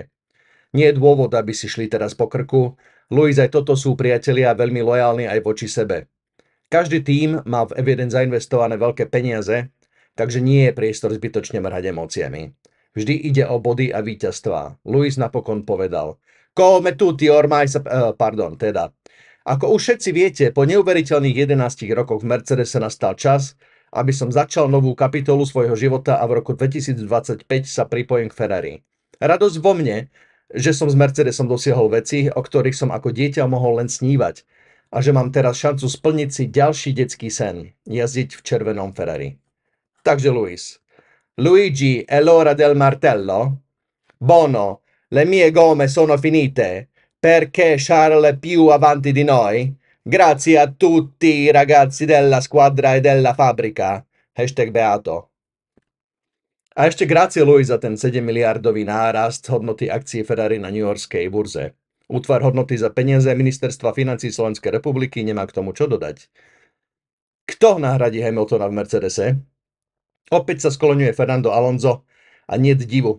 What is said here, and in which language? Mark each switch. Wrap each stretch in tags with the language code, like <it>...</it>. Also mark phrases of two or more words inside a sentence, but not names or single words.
<sk>Nie je dôvod, aby si šli teraz po krku. Lewis aj toto sú priatelia veľmi lojálni aj voči sebe. Každý tím má v F1 zainvestované veľké peniaze, takže nie je priestor zbytočne mrhať emóciami. Vždy ide o body a víťazstvá. Lewis napokon povedal:</sk> <it>Come tutti ormai</it> <sk>Ako už všetci viete, po neuveriteľných 11 rokoch v Mercedese nastal čas, aby som začal novú kapitolu svojho života a v roku 2025 sa pripojím k Ferrari. Radosť vo mne, že som s Mercedesom dosiahol veci, o ktorých som ako dieťa mohol len snívať a že mám teraz šancu splniť si ďalší detský sen, jazdiť v červenom Ferrari.</sk> <it>Takže Luigi, è l'ora del martello? Bono, le mie gomme sono finite, perché Charles è più avanti di noi? Grazie a tutti i ragazzi della squadra e della fabbrica. #Beato.</it> <sk>A ešte grazie Lewis za ten 7 miliardový nárast hodnoty akcií Ferrari na newyorskej burze. Útvar hodnoty za peniaze Ministerstva financií Slovenskej republiky nemá k tomu čo dodať. Kto nahradí Hamiltona v Mercedese? Opäť sa skloňuje Fernando Alonso a niet divu.</sk>